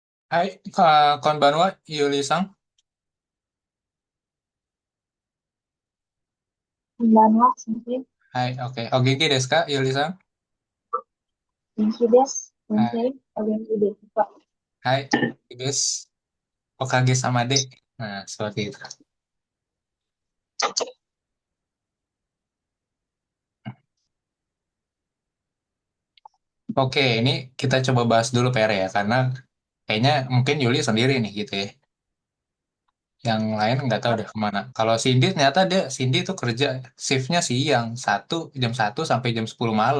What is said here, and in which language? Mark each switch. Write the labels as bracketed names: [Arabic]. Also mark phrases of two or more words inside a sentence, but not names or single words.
[Japanese] はい、こんばんは、ゆうりさん。こんばんは、先生。はい、OK。お元気ですか、ゆうりさん？元気です。はい、先生、お元気ですか？はい、です。おかげさまで. [Indonesian] Nah, seperti itu. Oke, ini kita coba bahas dulu PR ya, karena kayaknya mungkin Yuli sendiri nih gitu ya. Yang lain nggak tahu deh kemana. Kalau Cindy ternyata Cindy tuh kerja shiftnya siang, jam 1 sampai jam 10 malam.